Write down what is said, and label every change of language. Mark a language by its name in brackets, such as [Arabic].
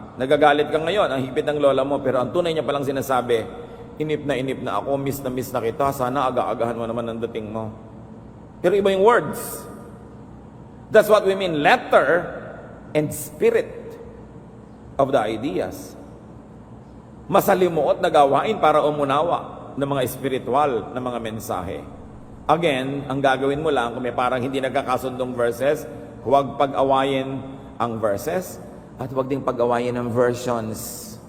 [Filipino] Nagagalit ka ngayon, ang higpit ng lola mo, pero ang tunay niya palang sinasabi, inip na ako, miss na kita, sana aga-agahan mo naman ang dating mo. Pero iba yung words. [English] That's what we mean, letter and spirit of the ideas. [Filipino] Masalimuot na gawain para umunawa ng mga spiritual na mga mensahe. Again, ang gagawin mo lang, kung may parang hindi nagkakasundong verses, huwag pag-awayin ang verses at huwag ding pag-awayin ang versions.